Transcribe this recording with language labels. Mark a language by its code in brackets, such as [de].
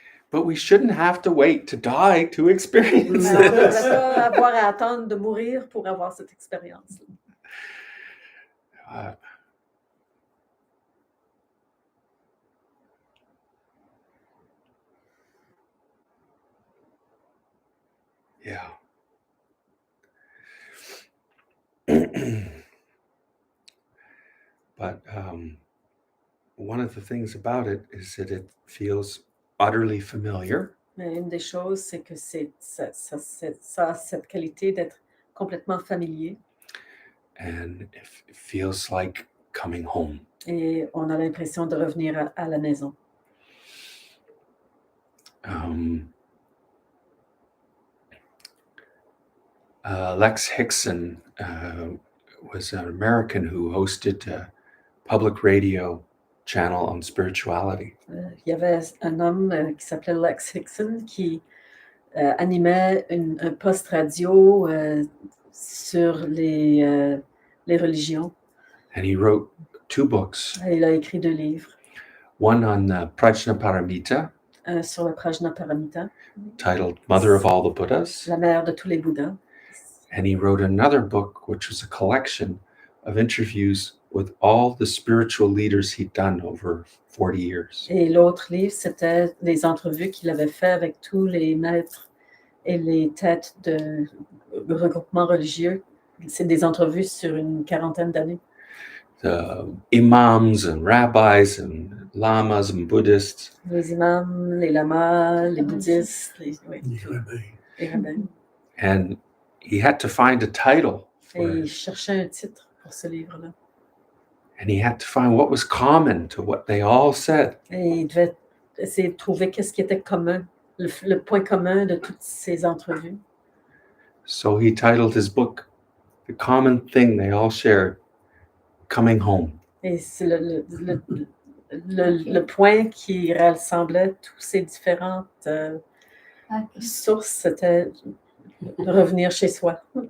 [en] But we shouldn't have to wait to die to experience [fr] Alors, on ne devrait [en] this. [fr] pas avoir à attendre de mourir pour avoir cette expérience. [en] Yeah. But one of the things about it is that it feels utterly familiar. [fr] Mais une des choses, c'est que ça a cette qualité d'être complètement familier [en] And it feels like coming home. [fr] et on a l'impression de revenir à la maison. [en] Lex Hickson was an American who hosted public radio channel on spirituality. [fr] Il y avait un homme qui s'appelait Lex Hickson qui animait un poste radio sur les religions. [en] And he wrote 2 books, [fr] Il a écrit 2 livres. [en] one on Prajnaparamita, [fr] Un sur le Prajnaparamita, [en] titled Mother of All the Buddhas. [fr] la mère de tous les Bouddhas. [en] And he wrote another book, which was a collection of interviews with all the spiritual leaders he'd done over 40 years. [fr] Et l'autre livre, c'était les entrevues qu'il avait fait avec tous les maîtres et les têtes de regroupements religieux. C'est des entrevues sur une 40aine d'années. [en] The imams and rabbis and lamas and Buddhists. [fr] Les imams, les lamas, les bouddhistes, Les rabbins. les rabbins. [en] And he had to find a title [fr] Et [en] for [fr] il [en] it. [fr] cherchait un titre pour ce livre-là. [en] And he had to find what was common to what they all said. [fr] Et il devait essayer de trouver qu'est-ce qui était commun, le point commun de toutes ces entrevues. [en] So he titled his book, The Common Thing They All Shared, Coming Home. [fr] Et c'est le point qui rassemblait toutes ces différentes [en] Ok. [fr] sources, c'était de revenir chez soi.